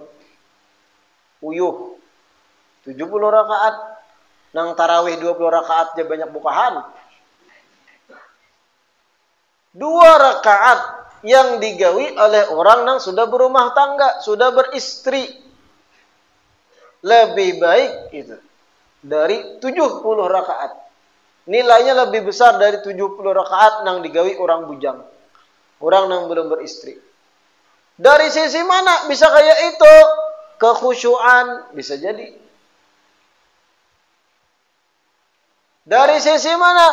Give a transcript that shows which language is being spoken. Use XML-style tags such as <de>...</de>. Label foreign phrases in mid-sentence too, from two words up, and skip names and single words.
<bjn>Uyuh. 70 rakaat. Nang tarawih 20 rakaat aja banyak bukahan.</bjn> <id>2 rakaat yang digawi oleh orang yang sudah berumah tangga, sudah beristri. Lebih baik itu dari 70 rakaat. Nilainya lebih besar dari 70 rakaat yang digawi orang bujang. Orang yang belum beristri. Dari sisi mana bisa kayak itu? Kekhusyuan bisa jadi. Dari sisi mana?</id>